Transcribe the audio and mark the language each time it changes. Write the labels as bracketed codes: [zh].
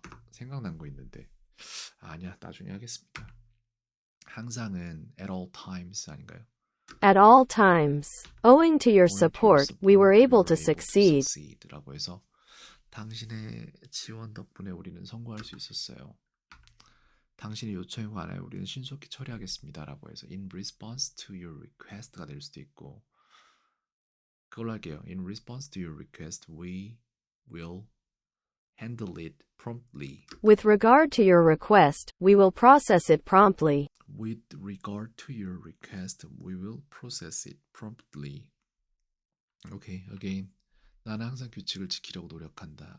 [ko] 생각난 거 있는데 아니야 나중에 하겠습니다. 항상은 [en] at all times [ko] 아닌가요? [en] At all times. Owing to your support, we were able to succeed. [ko] 라고 해서 당신의 지원 덕분에 우리는 성공할 수 있었어요. 당신의 요청에 관하여 우리는 신속히 처리하겠습니다라고 해서 [en] in response to your request [ko] 가 될 수도 있고 그걸로 할게요. [en] In response to your request, we will handle it promptly. With regard to your request, we will process it promptly. With regard to your request, we will process it promptly. Okay, again. [ko] 나는 항상 규칙을 지키려고 노력한다.